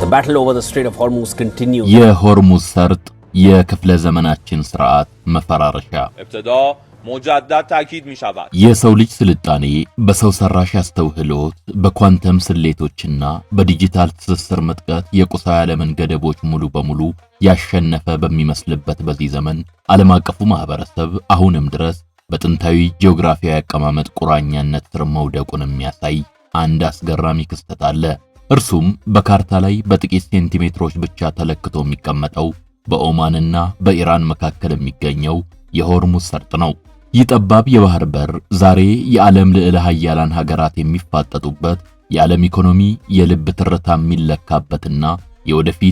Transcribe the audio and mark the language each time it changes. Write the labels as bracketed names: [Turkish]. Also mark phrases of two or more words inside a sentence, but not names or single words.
[English] battle over the Strait of Hormuz continues. [Amharic] የሆርሙዝ ሰርጥ የክፍለ ዘመናችን ስርዓት መፈራረሻ [Persian] مجدد تاکید می‌شود [Amharic] የሰው ልጅ ስልጣኔ በሰው ሰራሽ አስተውህሎት በኳንተም ስሌቶችና በዲጂታል ትስስር መጥቀት የቁሳዊ ዓለምን ገደቦች ሙሉ በሙሉ ያሸነፈ በሚመስልበት በዚህ ዘመን ዓለም አቀፉ ማህበረሰብ አሁንም ድረስ በጥንታዊ ጂኦግራፊያዊ አቀማመጥ ቁራኛነት ስር መውደቁን የሚያሳይ አንድ አስገራሚ ክስተት አለ። እርሱም በካርታ ላይ በጥቂት ሴንቲሜትሮች ብቻ ተለክቶ የሚቀመጠው በኦማንና በኢራን መካከል የሚገኘው የሆርሙዝ ሰርጥ ነው። ይህ ጠባብ የባህር በር ዛሬ የዓለም ልዕለ ኃያላን ሀገራት የሚፋጠጡበት የዓለም ኢኮኖሚ የልብ ትርታ የሚለካበትና የወደፊት